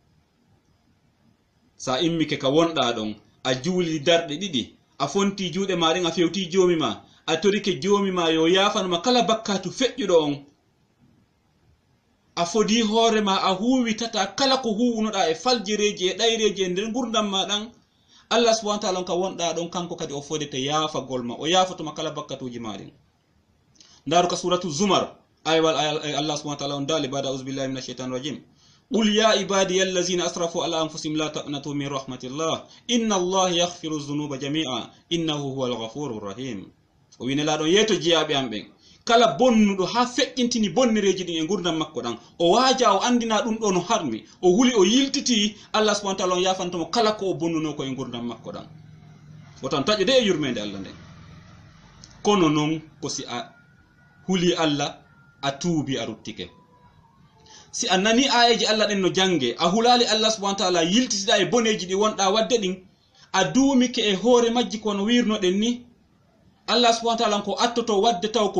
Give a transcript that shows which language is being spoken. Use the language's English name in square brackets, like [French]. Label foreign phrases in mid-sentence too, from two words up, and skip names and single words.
[Fula] sa immike ka wonɗa ɗon a juuli darɗe ɗiɗi a fonti juuɗe ma ɗen a fewti joomi ma a torike joomi ma yo yafanoma kala bakkatu feƴƴuɗo on a fodi hoorema a huwitata kala ko huwunoɗa e faljereji e ɗayreji e nder gurdam ma ɗan Allah [Arabic] سبحانه وتعالى [Fula] ka wonɗa ɗon kanko kadi o fodete yaafagol ma o yaafatoma kala bakkatuji maɗen ndaru ka suratu zumar aywal Allah [Arabic] سبحانه وتعالى [Fula] on dali bada [Arabic] أعوذ بالله من الشيطان الرجيم قل يا عبادي الذين أسرفوا على أنفسهم لا تقنطوا من رحمة الله إن الله يغفر الذنوب جميعا إنه هو الغفور الرحيم [Fula] o winelaɗon yeeto jiyaɓe am ɓen kala bonnuɗo ha feƴƴintini bonnereji ɗin e gurdam makko ɗan o waaja o andina ɗum ɗo no harmi o huli o yiltiti Allah [Arabic] سبحانه وتعالى [Fula] on yafantomo kala ko o bonnuno ko e gurdam makko ɗan o tan taƴo de e yurmede Allah nden kono noon ko si a huli Allah a tuubi a ruttike si a nani ayeji Allah ɗen no jange a hulali Allah [Arabic] سبحانه وتعالى [Fula] yiltitiɗa e boneji ɗi wonɗa wadde ɗin a duumike e hoore majji kono wirnoɗen ni Allah [Arabic] سبحانه وتعالى [Fula] ko attoto wadde taw